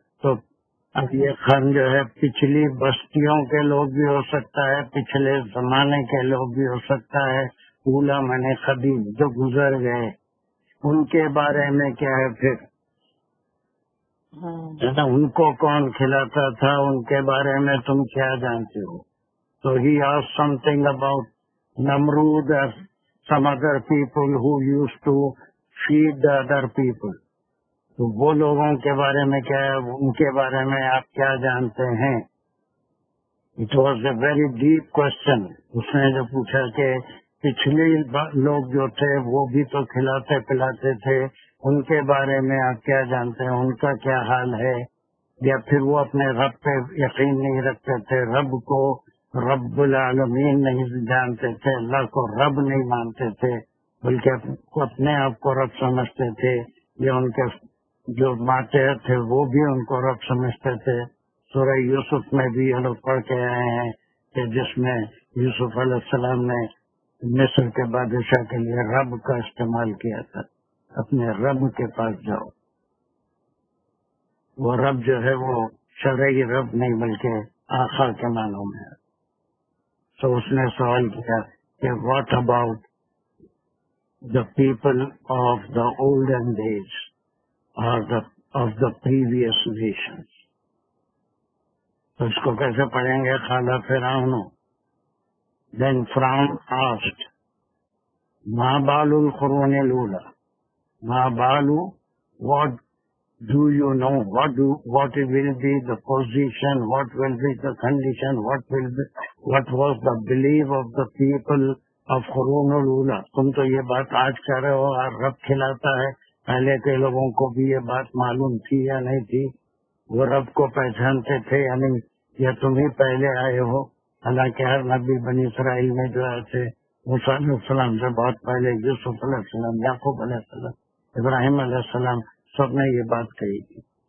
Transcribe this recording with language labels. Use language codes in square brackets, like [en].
[hi] तो अब ये कर्न जो है पिछली बस्तियों के लोग भी हो सकता है, पिछले जमाने के लोग भी हो सकता है। ऊला माने कदीम, जो गुजर गए, उनके बारे में क्या है फिर? है ना? उनको कौन खिलाता था, उनके बारे में तुम क्या जानते हो? [en] So he asked something about Namrud or some other people who used to feed the other people. [hi] तो वो लोगों के बारे में क्या है, उनके बारे में आप क्या जानते हैं? [en] It was a very deep question. [hi] उसने जो पूछा कि पिछले लोग जो थे वो भी तो खिलाते पिलाते थे, उनके बारे में आप क्या जानते हैं, उनका क्या हाल है? या फिर वो अपने रब पे यकीन नहीं रखते थे, रब को रब्बुल आलमीन नहीं जानते थे, अल्लाह को रब नहीं मानते थे, बल्कि अपने आप को रब समझते थे, या उनके जो माते थे वो भी उनको रब समझते थे। सूरह यूसुफ में भी ये लोग पढ़ के आए हैं कि जिसमें यूसुफ अलैहिस्सलाम ने मिस्र के बादशाह के लिए रब का इस्तेमाल किया था, अपने रब के पास जाओ। वो रब जो है वो शरई रब नहीं बल्कि आखा के मानों में है। तो उसने सवाल किया कि [en] What about the people of the olden days और of the previous nations. [hi] तो इसको कैसे पढ़ेंगे? खाला फिरौन। [en] then Firaun asked [ar] मा बालुल कुरूनिल ऊला, मा बालू, [en] What do you know, what will be the position, what will be the condition, what was the belief of the people of Qurunul Ula? [hi] तुम तो ये बात आज कह रहे हो और रब खिलाता है, पहले के लोगों को भी ये बात मालूम थी या नहीं थी? वो रब को पहचानते थे या नहीं, या तुम ही पहले आए हो? हालांकि हर नबी बनी इसराइल में जो आए थे मूसा अलैहिस्सलाम से बहुत पहले, यूसुफ अलैहिस्सलाम, याकूब अलैहिस्सलाम, इब्राहिम अलैहिस्सलाम, सबने ये बात कही थी।